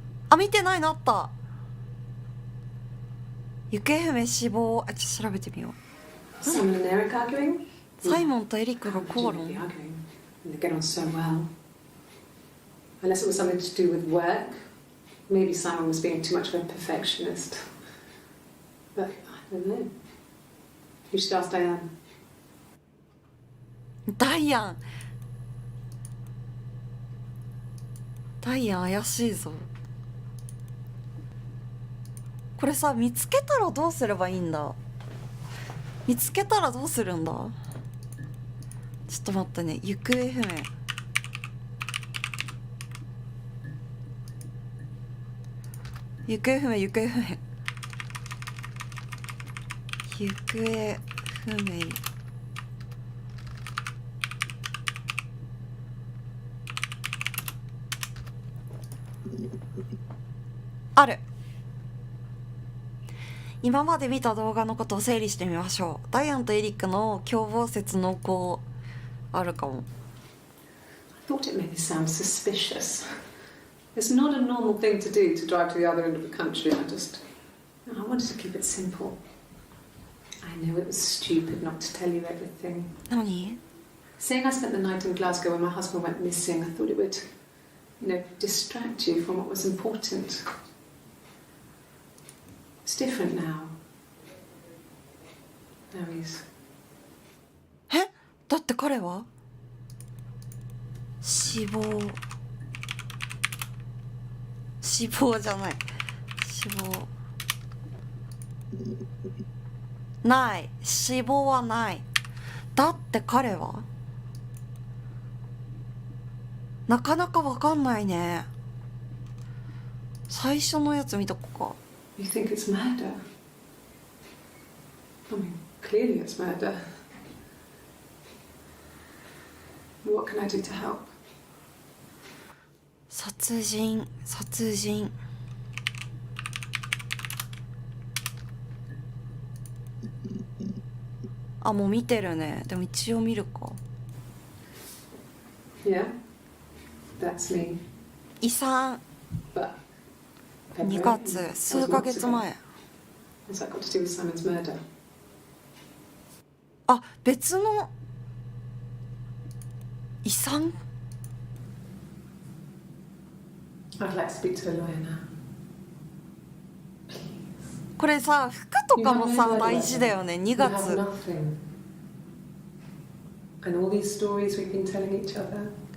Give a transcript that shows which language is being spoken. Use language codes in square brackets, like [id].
[ja] あ、見てないのあった。行方不明死亡。ちょっと調べてみよう。サイモンとエリックが口論。 [en] They get on so well. Unless it was something to do with work. Maybe Simon was being too much of a perfectionist. But I don't know. You should ask Diane. [ja] ダイアン怪しいぞ。これさ、見つけたらどうすればいいんだ？見つけたらどうするんだ？ちょっと待ってね。行方不明。行方不明。行方不明。ある。今まで見た動画のことを整理してみましょう。ダイアンとエリックの共謀説濃厚あるかも。 [en] I thought it made me sound suspicious. It's not a normal thing to do to drive to the other end of the country. I wanted to keep it simple. I know it was stupid not to tell you everything. [ja] 何？ [en] Saying I spent the night in Glasgow when my husband went missing, I thought it would, distract you from what was important. It's different now. No, he's... [ja] え？だって彼は死亡じゃない。死亡ない。死亡はない。だって彼はなかなかわかんないね。最初のやつ見とこうか。 [en] You think it's murder? I mean, clearly it's murder. What can I do to help? [ja] 殺人。あ、もう見てるね。でも一応見るか。 [en] Yeah, that's me. [ja] 遺産。 [en] But [ja] 2月、数ヶ月前。 [en] What's that got to do with Simon's murder? [ja] あ、別の遺産。 [en] I'd like to speak to a lawyer now. [ja] これさ、服とかもさ大事だよね。2 [en] You have [ja] 月。 [en] nothing. And all these stories we've been telling each other.